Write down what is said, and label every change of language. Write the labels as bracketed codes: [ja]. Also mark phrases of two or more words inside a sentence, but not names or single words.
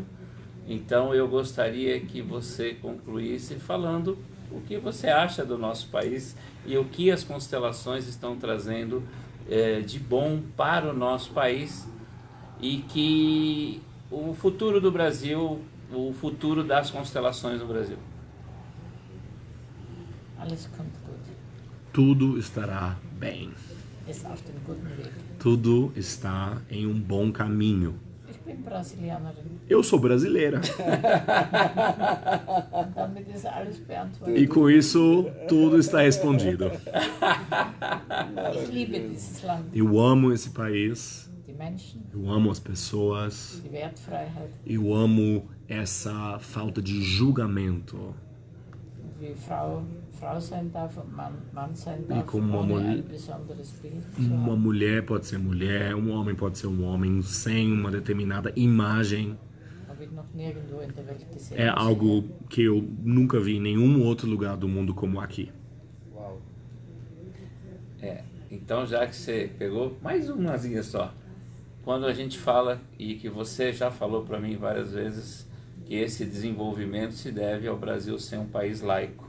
[pt] Então eu gostaria que você concluísse falando o que você acha do nosso país e o que as constelações estão trazendo de bom para o nosso país e que o futuro do Brasil, o futuro das constelações no Brasil. [de] Alles kommt gut. [pt] Tudo estará bem. [de] Ist auf dem guten Weg. [pt] Tudo está em um bom caminho. [de] Ich bin Brasilianerin. [pt] Eu sou brasileira. [de] Und damit ist alles beantwortet. [pt] E com isso, tudo está respondido. [de] Ich liebe dieses Land. [pt] Eu amo esse país. [de] Die Menschen, [pt] Eu amo as pessoas. [de] die Wertfreiheit. [pt] Eu amo essa falta de julgamento. [de] Wie Frau sein darf und Mann sein [pt] E [de] darf, [pt] como uma [de] ohne [pt] mulher- [de] ein besonderes Bild zu [pt] Uma [de] haben. [pt] mulher pode ser mulher, um homem pode ser um homem sem uma determinada imagem. [de] Habe ich noch nirgendwo in der Welt gesehen. [pt] É algo que eu nunca vi em nenhum outro lugar do mundo como aqui. uau. Então já que você pegou mais umazinha só, quando a gente fala, e que você já falou para mim várias vezes, que esse desenvolvimento se deve ao Brasil ser um país laico.